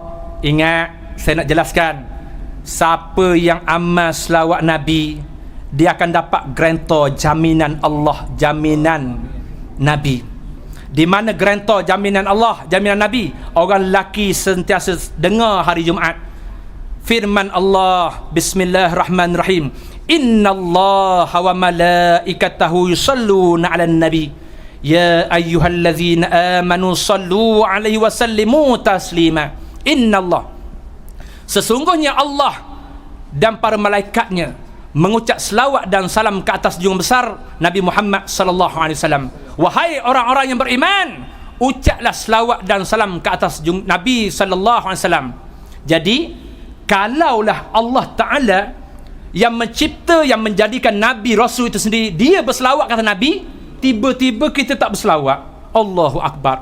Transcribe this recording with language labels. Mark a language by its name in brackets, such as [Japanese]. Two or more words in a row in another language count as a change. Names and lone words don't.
[Malay] Ingat, saya nak jelaskan, siapa yang amal selawat Nabi, dia akan dapat garantor jaminan Allah, jaminan Nabi. Di mana garantor jaminan Allah, jaminan Nabi? Orang lelaki sentiasa dengar hari Jumaat firman Allah, [Arabic] بسم الله الرحمن الرحيم إن الله وملائكته يصلون على النبي يا أيها الذين آمنوا صلوا عليه وسلموا تسليما. [Malay] Innallah, sesungguhnya Allah dan para malaikatnya mengucap selawat dan salam ke atas junjungan besar Nabi Muhammad [Arabic] صلى الله عليه وسلم. [Malay] Wahai orang-orang yang beriman, ucaplah selawat dan salam ke atas Nabi [Arabic] صلى الله عليه وسلم. [Malay] Jadi kalaulah Allah Ta'ala yang mencipta, yang menjadikan Nabi Rasul itu sendiri, dia berselawat kata Nabi, tiba-tiba kita tak berselawat, [Arabic] الله أكبر.